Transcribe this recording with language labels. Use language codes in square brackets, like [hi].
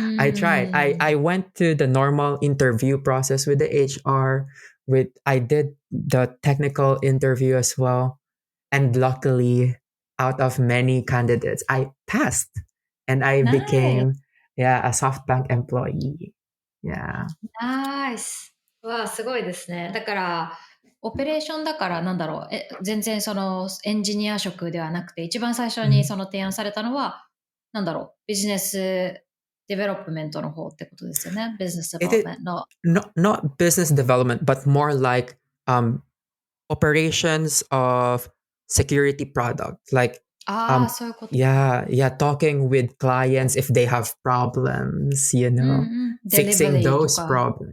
[en] I went to the normal interview process with the HR. I did the technical interview as well. And luckily, out of many candidates, I passed. And I became a SoftBank employee. Yeah. Nice. [ja] わあ、すごいですね。だから、オペレーションだからなんだろう。全然そのエンジニア職ではなくて、一番最初にその提案されたのは、なんだろう。ビジネスデベロップメントの方ってことですよね。ビジネスデベロップメントの。 [en] Not business development, but more like operations of security product. Like, [ja] そういうこと。 [en] yeah, talking with clients if they have problems, fixing those problems.